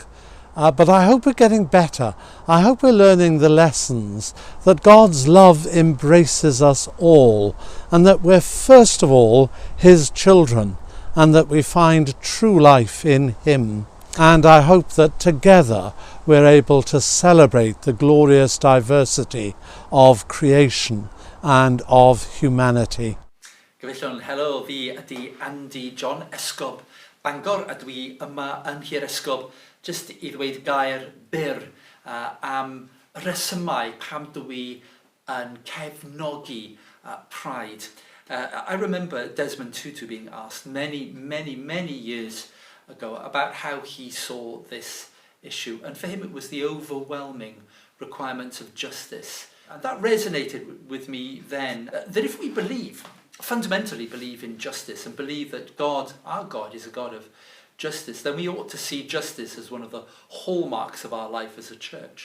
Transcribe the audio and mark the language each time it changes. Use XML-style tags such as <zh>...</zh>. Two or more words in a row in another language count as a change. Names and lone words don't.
<en>But I hope we're getting better. I hope we're learning the lessons that God's love embraces us all, and that we're first of all His children, and that we find true life in Him. And I hope that together we're able to celebrate the glorious diversity of creation and of humanity.</en> <cy>Gyfeillion, helo, fi ydi Andy John Esgob Bangor, a dwi yma yn Hir Esgob jyst I ddweud gair byr am resymau pam dwi yn cefnogi Pride.</cy> <en>I remember Desmond Tutu being asked many years ago about how he saw this issue, and for him it was the overwhelming requirement of justice. And that resonated with me then, that if we fundamentally believe in justice and believe that God, our God, is a God of justice, then we ought to see justice as one of the hallmarks of our life as a church.</en>